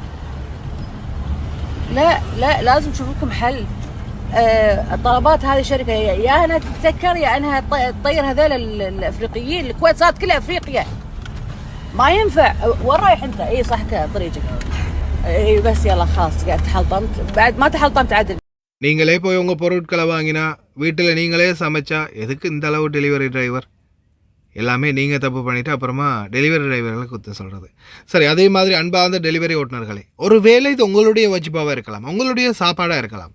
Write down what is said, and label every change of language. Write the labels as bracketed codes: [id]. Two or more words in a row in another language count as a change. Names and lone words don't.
[ar] لا لازم تشوف لكم حل. الطلبات هذه شركه يا انها تتسكر يا انها تطير هذول الافريقيين. الكويت صارت كلها افريقيا، ما ينفع. وين رايح انت؟ اي صح طريقك. اي بس يلا خلاص قاعد تحلطمت، بعد ما تحلطمت عدل. [ta] நீங்களே போய் உங்கள் பொருட்களை வாங்கினா வீட்டில் நீங்களே சமைச்சா எதுக்கு இந்த அளவு டெலிவரி டிரைவர்? எல்லாமே நீங்கள் தப்பு பண்ணிவிட்டு அப்புறமா டெலிவரி டிரைவர்களை குத்த சொல்கிறது. சரி, அதே மாதிரி அன்பார்ந்த டெலிவரி ஓட்டுநர்களே, ஒரு வேளை இது உங்களுடைய வஜிபாவாக இருக்கலாம், உங்களுடைய சாப்பாடாக இருக்கலாம்.